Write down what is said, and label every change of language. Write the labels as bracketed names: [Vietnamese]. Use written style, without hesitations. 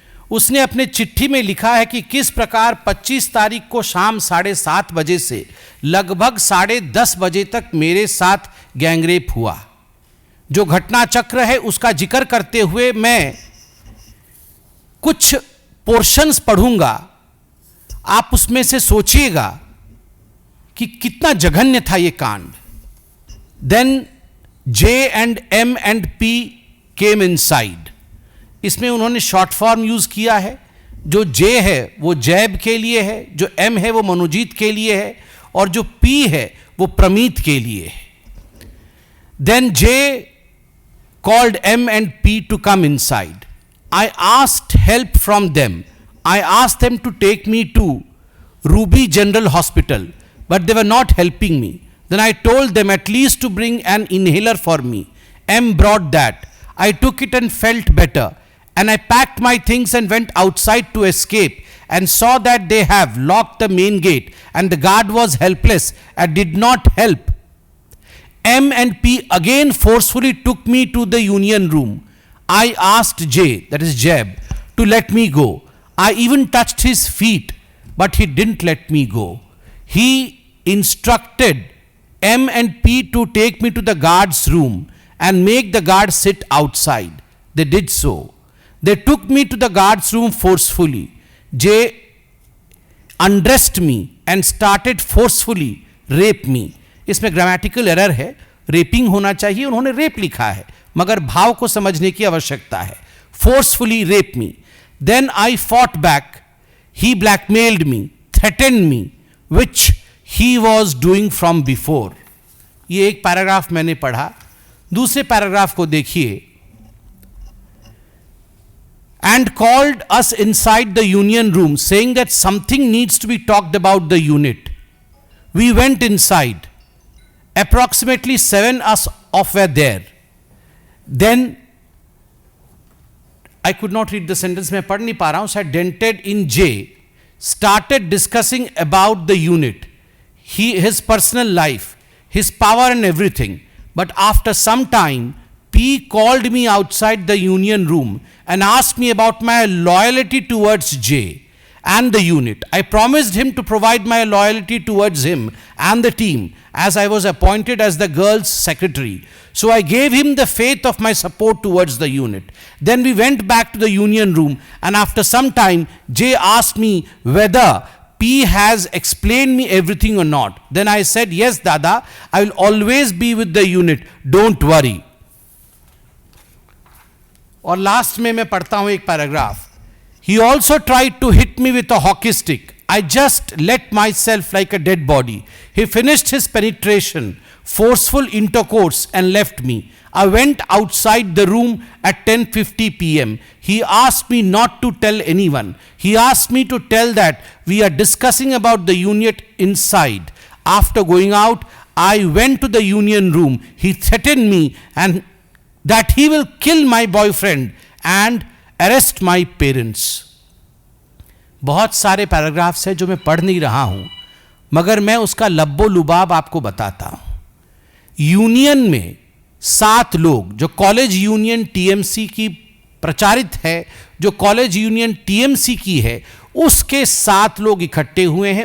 [Hindi] उसने अपने चिट्ठी में लिखा है कि किस प्रकार 25 तारीख को शाम 7:30 बजे से लगभग 10:30 बजे तक मेरे साथ गैंगरेप हुआ। जो घटना चक्र है उसका जिक्र करते हुए मैं कुछ पोर्शंस पढ़ूंगा, आप उसमें से सोचिएगा कि कितना जघन्य था ये कांड। [English] Then J and M and P came inside। [Hindi] इसमें उन्होंने शॉर्ट फॉर्म यूज किया है। जो J है वो जैब के लिए है, जो M है वो मनोजीत के लिए है, और जो P है वो प्रमीत के लिए है। [English] Then J called M and P to come inside. I asked help from them. I asked them to take me to Ruby General Hospital, but they were not helping me. Then I told them at least to bring an inhaler for me. M brought that. I took it and felt better. And I packed my things and went outside to escape and saw that they have locked the main gate and the guard was helpless and did not help. M and P again forcefully took me to the union room. I asked J, that is Jeb, to let me go. I even touched his feet, but he didn't let me go. He instructed M and P to take me to the guard's room and make the guard sit outside. They did so. They took me to the guard's room forcefully. J undressed me and started forcefully rape me. [Hindi] इसमें grammatical error है, rapping होना चाहिए, उन्होंने rape लिखा है, मगर भाव को समझने की आवश्यकता है। [English] Forcefully rape me. Then I fought back. He blackmailed me, threatened me, which he was doing from before. [Hindi] ये एक पैराग्राफ मैंने पढ़ा। दूसरे पैराग्राफ को देखिए। [English] And called us inside the union room, saying that something needs to be talked about the unit. We went inside. Approximately 7 us off were there. Then I could not read the sentence, [Hindi] मैं पढ़ नहीं पा रहा हूं शायद. [English] Dented in J started discussing about the unit, his personal life, his power and everything. But after some time, P called me outside the union room and asked me about my loyalty towards J and the unit. I promised him to provide my loyalty towards him and the team, as I was appointed as the girls' secretary. So I gave him the faith of my support towards the unit. Then we went back to the union room, and after some time, J asked me whether P has explained me everything or not. Then I said, yes, Dada, I will always be with the unit. Don't worry. [Hindi] और last में मैं पढ़ता हूं एक paragraph. [English] He also tried to hit me with a hockey stick. I just let myself like a dead body. He finished his penetration, forceful intercourse, and left me. I went outside the room at 10:50 p.m. He asked me not to tell anyone. He asked me to tell that we are discussing about the unit inside. After going out, I went to the union room. He threatened me and that he will kill my boyfriend and arrest my parents. [Hindi] बहुत सारे paragraphs हैं जो मैं पढ़ नहीं रहा हूं, मगर मैं उसका लब्बो लुबाब आपको बताता हूं. यूनियन में 7 लोग, जो कॉलेज यूनियन टीएमसी की प्रचारित है, जो कॉलेज यूनियन टीएमसी की है, उसके 7 लोग इकट्ठे हुए हैं.